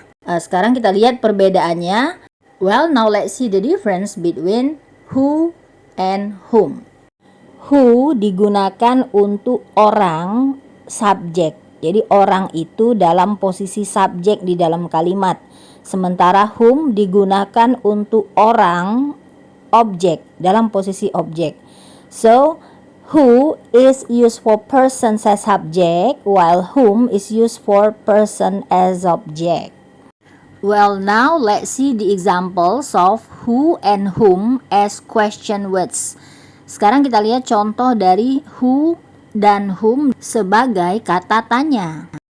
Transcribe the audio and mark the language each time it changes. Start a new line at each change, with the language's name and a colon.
Indonesian: Sekarang kita lihat perbedaannya.
English: Well, now let's see the difference between who and whom.
Indonesian: Who digunakan untuk orang, subjek. Jadi orang itu dalam posisi subjek di dalam kalimat. Sementara whom digunakan untuk orang, objek, dalam posisi objek.
English: So, who is used for person as subject, while whom is used for person as object. Well, now let's see the examples of who and whom as question words.
Indonesian: Sekarang kita lihat contoh dari who dan whom sebagai kata tanya.